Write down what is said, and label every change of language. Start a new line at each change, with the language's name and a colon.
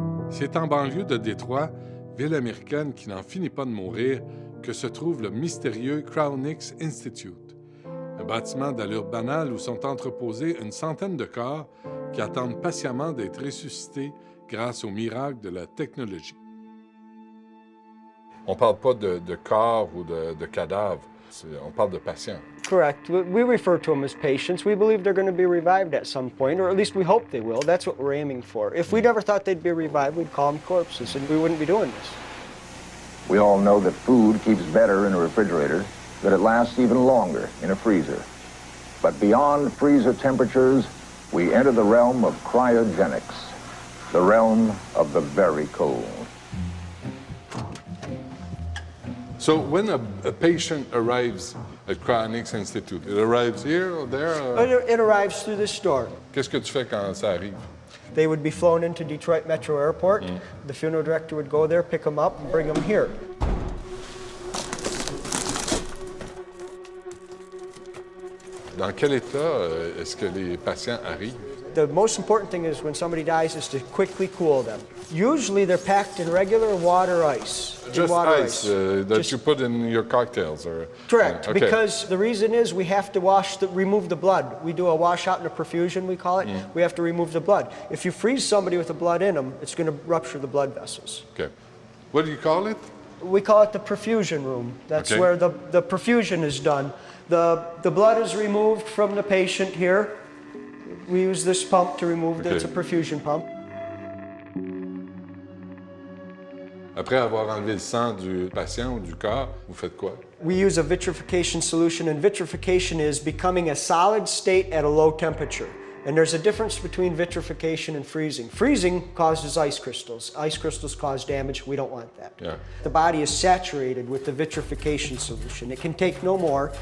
French: C'est en banlieue de Détroit, ville américaine qui n'en finit pas de mourir, que se trouve le mystérieux Crawnix Institute, un bâtiment d'allure banale où sont entreposés une centaine de corps qui attendent patiemment d'être ressuscités grâce au miracle de la technologie. On ne parle pas de corps ou de cadavres, on parle de patients.
English: Correct. We refer to them as patients. We believe they're going to be revived at some point, or at least we hope they will. That's what we're aiming for. If we never thought they'd be revived, we'd call them corpses, and we wouldn't be doing this. We all know that food keeps better in a refrigerator, that it lasts even longer in a freezer. But beyond freezer temperatures, we enter the realm of cryogenics, the realm of the very cold. So when a patient arrives at Crawnix Institute, it arrives here or there? It arrives through this door.
French: Qu'est-ce que tu fais quand ça arrive?
English: They would be flown into Detroit Metro Airport. The funeral director would go there, pick them up, and bring them here.
French: Dans quel état est-ce que les patients arrivent?
English: The most important thing is when somebody dies is to quickly cool them. Usually they're packed in regular water ice. Just water ice that you put in your cocktails? Or, Correct, okay. because the reason is we have to remove the blood. We do a washout and a perfusion, we call it. We have to remove the blood. If you freeze somebody with the blood in them, it's going to rupture the blood vessels. Okay. What do you call it? We call it the perfusion room. That's Okay. where the perfusion is done. The blood is removed from the patient here. We use this pump to remove Okay. It's a perfusion pump.
French: Après avoir enlevé le sang du patient ou du corps, vous faites quoi?
English: We use a vitrification solution, and vitrification is becoming a solid state at a low temperature. And there's a difference between vitrification and freezing. Freezing causes ice crystals. Ice crystals cause damage. We don't want that. Yeah. The body is saturated with the vitrification solution. It can take no more.